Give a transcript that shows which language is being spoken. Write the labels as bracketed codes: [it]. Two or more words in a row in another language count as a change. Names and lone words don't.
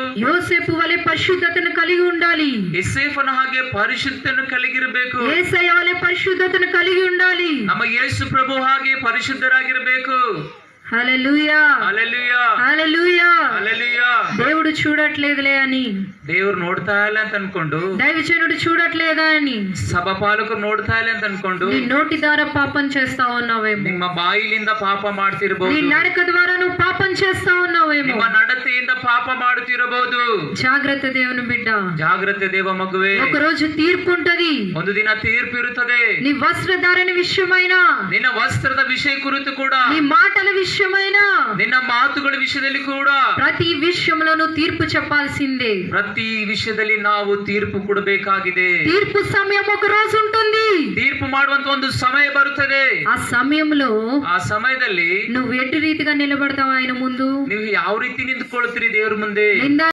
[kn] ಯೋಸೇಫು ವಲೆ ಪರಿಶುದ್ಧತೆಯನ್ನು [te] కలిగి ఉండాలి. [kn] ಯೋಸೇಫನ ಹಾಗೆ ಪರಿಶುದ್ಧತೆಯನ್ನು కలిಗಿರಬೇಕು. [te] యేసయ్య వలె పరిశుద్ధతను కలిగి ఉండాలి. [kn] ನಮ್ಮ ಯೇಸು ಪ್ರಭು ಹಾಗೆ ಪರಿಶುದ್ಧರಾಗಿರಬೇಕು. [te] హల్లెలూయా హల్లెలూయా హల్లెలూయా హల్లెలూయా. దేవుడు చూడట్లేదులే అని, [kn] ದೇವರು ನೋಡ್ತಾ ಇಲ್ಲ ಅಂತ ಅನ್ಕೊಂಡು, [te] దైవజనుడు చూడట్లేదా అని, [kn] ಸಭಾಪಾಲಕರು ನೋಡ್ತಾ ಇಲ್ಲ ಅಂತ ಅನ್ಕೊಂಡು [te] నీ నోటి ద్వారా పాపం చేస్తా ఉన్నావేమో, [kn] ನಿಮ್ಮ ಬಾಯಿಲಿಂದ ಪಾಪ ಮಾಡ್ತಿರಬಹುದು. [te] నీ నడక ద్వారా నువ్వు పాపం చేస్తా ఉన్నావేమో. [kn] ನಿಮ್ಮ ನಡತೆಯಿಂದ ಪಾಪ ಮಾಡುತ್ತಿರಬಹುದು. [te] జాగ్రత్త దేవుని బిడ్డ, [kn] ಜಾಗ್ರತೆ ದೇವ ಮಗುವೆ. [te] ఒక రోజు తీర్పు ఉంటది. [kn] ಒಂದು ದಿನ ತೀರ್ಪು ಇರುತ್ತದೆ. [te] నీ వస్త్రధారణ విషయమైన, [kn] ನಿನ್ನ ವಸ್ತ್ರದ ವಿಷಯ ಕುರಿತು ಕೂಡ, [te] నీ మాటల విషయమైన, [kn] ನಿನ್ನ ಮಾತುಗಳ ವಿಷಯದಲ್ಲಿ ಕೂಡ [te] ప్రతి విషయంలో నువ్వు తీర్పు చెప్పాల్సిందే. [kn] ಪ್ರತಿ ವಿಷಯದಲ್ಲಿ ನಾವು ತೀರ್ಪು ಕೊಡಬೇಕಾಗಿದೆ. [te] తీర్పు సమయం ఒక రోజు ఉంటుంది. [kn] ತೀರ್ಪು ಮಾಡುವಂತ ಒಂದು ಸಮಯ ಬರುತ್ತದೆ. [te] ఆ సమయంలో [kn] ಆ ಸಮಯದಲ್ಲಿ [te] నువ్వు ఎటు రీతిగా నిలబడతావు ఆయన ముందు? [kn] ನೀವು ಯಾವ ರೀತಿ ನಿಂತ್ಕೊಳ್ತೀರಿ ದೇವರ ಮುಂದೆ?